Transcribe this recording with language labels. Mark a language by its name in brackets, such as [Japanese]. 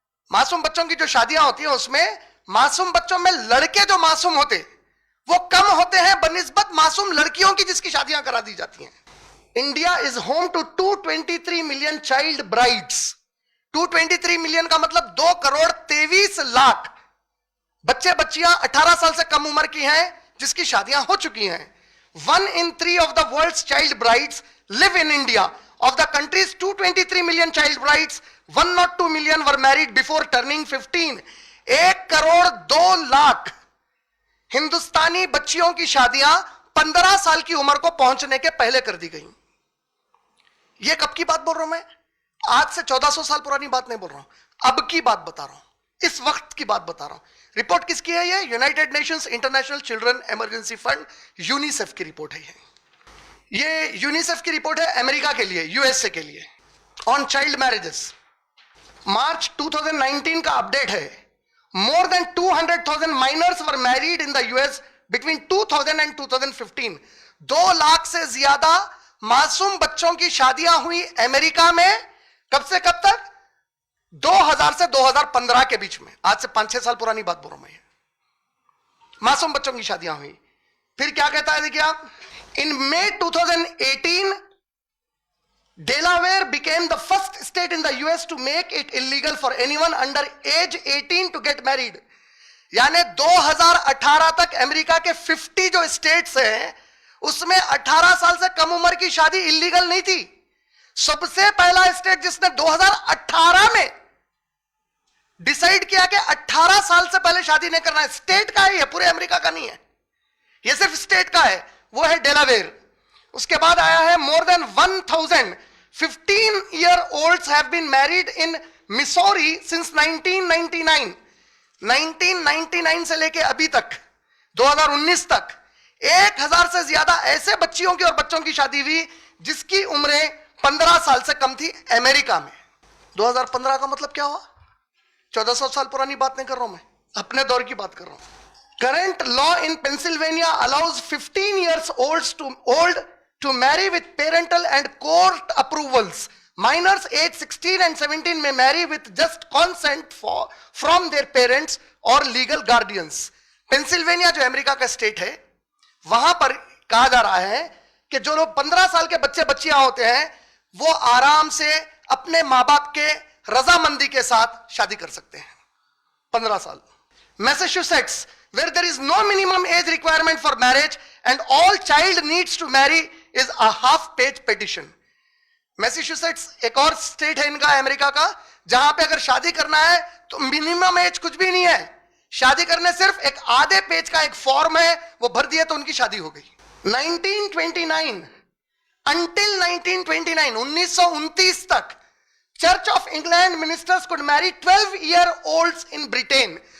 [Hindi] मासूम बच्चों की जो शादियां होती हैं उसमें मासूम बच्चों में लड़के जो मासूम होते वो कम होते हैं बनिस्बत मासूम लड़कियों की जिसकी शादियां करा दी जाती हैं। [English] India is home to 223 million child brides. [Hindi] 223 million का मतलब 2,23,00,000 बच्चे बच्चियां 18 साल से कम उम्र की हैं जिसकी शादियां हो चुकी हैं। [English] 1 in 3 of the world's child brides live in India. Of the country's 223 million child brides, 102 million were married before turning 15. [Hindi] 1,02,00,000 हिंदुस्तानी बच्चियों की शादियां 15 साल की उम्र को पहुंचने के पहले कर दी गई। यह कब की बात बोल रहा हूं मैं? आज से 1400 साल पुरानी बात नहीं बोल रहा हूं, अब की बात बता रहा हूं, इस वक्त की बात बता रहा हूं। रिपोर्ट किसकी है? ये United Nations international children emergency fund, UNICEF की रिपोर्ट है। ये यूनिसेफ की रिपोर्ट है अमेरिका के लिए, यूएसए के लिए, [English] On child marriages. [Hindi] मार्च 2019 का अपडेट है। [English] More than 200,000 minors were married in the US between 2000 and 2015। [Hindi] 2 lakh से ज्यादा मासूम बच्चों की शादियां हुई अमेरिका में। कब से कब तक? 2000 से 2015 के बीच में। आज से 5-6 साल पुरानी बात बोल रहा हूं मैं। मासूम बच्चों की शादियां हुई। फिर क्या कहता है देखिए आप, [English] In May 2018 Delaware became the first state in the US to make it illegal for anyone under age 18 to get married. [Hindi] यानी 2018 तक अमेरिका के 50 जो स्टेट्स हैं उसमें 18 साल से कम उम्र की शादी इलीगल नहीं थी। सबसे पहला स्टेट जिसने 2018 में डिसाइड किया कि 18 साल से पहले शादी नहीं करना है, स्टेट का है ये, पूरे अमेरिका का नहीं है, ये सिर्फ स्टेट का है, वो है डेलावेयर। उसके बाद आया है [English] More than 1000 15-year-olds have been married in Missouri since 1999. [Hindi] 1999 से लेके अभी तक 2019 तक 1000 से ज्यादा ऐसे बच्चियों की और बच्चों की शादी हुई जिसकी उम्रें 15 साल से कम थी अमेरिका में। 2015 का मतलब क्या हुआ? 1400 साल पुरानी बात नहीं कर रहा हूं मैं, अपने दौर की बात कर रहा हूं। [English] Current law in Pennsylvania allows 15 years old to marry with parental and court approvals. Minors aged 16 and 17 may marry with just consent from their parents or legal guardians. [Hindi] Pennsylvania जो अमेरिका का स्टेट है, वहां पर कहा जा रहा है कि जो लोग 15 साल के बच्चे बच्चियां होते हैं वो आराम से अपने मां बाप के रजामंदी के साथ शादी कर सकते हैं। 15 साल। [English] Massachusetts, where there is no minimum age requirement for marriage and all child needs to marry is a half-page petition. [Hindi] Massachusetts एक और स्टेट है इनका अमेरिका का, जहां पे अगर शादी करना है तो मिनिमम एज कुछ भी नहीं है, शादी करने सिर्फ एक आधे पेज का एक फॉर्म है, वो भर दिया तो उनकी शादी हो गई। [English] 1929 until 1929 1929 तक church of England ministers could marry 12-year-olds in Britain.